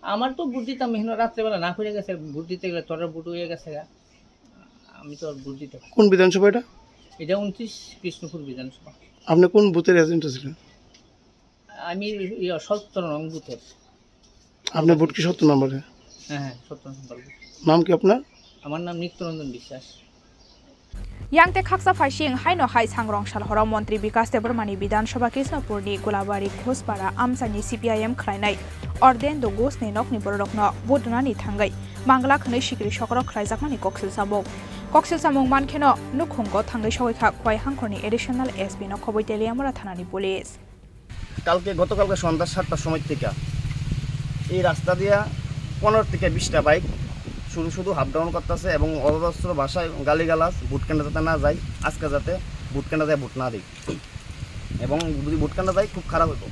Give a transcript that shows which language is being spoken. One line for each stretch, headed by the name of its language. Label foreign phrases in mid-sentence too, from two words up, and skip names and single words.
Bangla: আমার তো ভোট দিতাম এখানে রাত্রেবেলা না করে গেছে ভোট দিতে গেলে তোর ভোট হয়ে গেছে আমি তো আর ভোট দিতে পারি। কোন বিধানসভা এটা? এটা 29 কৃষ্ণপুর বিধানসভা। আপনি কোন বুথের এজেন্ট ছিলেন? আমি 17 নং বুথের। আপনার ভোট কি 70 নম্বরে? হ্যাঁ 17 নম্বর। নাম কি আপনার? আমার নাম নিত্যরঞ্জন বিশ্বাস।
Kok Borok: यांगते खाकसा फाइसिंग हाइनो हाइ सांग्रं सालहराव मन्त्री विकास देबरमानी विधानसभा कृष्णपुरनि गुलाबारी घोषपारा आमसानि CPIM खलायनाय अर्देन दोगोसनि नकनि बररकनो बुदनानि थांगै मांगला खनै सिक्रि सकरक खलायजाकमानि कक्सिल सामुं मानखेनो नुखुंगो थांगै सगैखा खय हांखरनि एडिशनाल एसपि न खबै तेलियामरा थानानि पुलिस
Bangla: গতকালকে সন্ধ্যা 7টার সময় থেকে এই রাস্তা দিয়া 15 থেকে 20টা বাইক শুধু হাফ ডাউন করতেছে এবং অজস্র ভাষায় গালিগালাজ ভোট কেন্দ্র যাতে না যায়, আজকে যাতে ভোট কেন্দ্র যায় ভোট না দিই এবং যদি ভোট কেন্দ্র যায় খুব খারাপ হতো।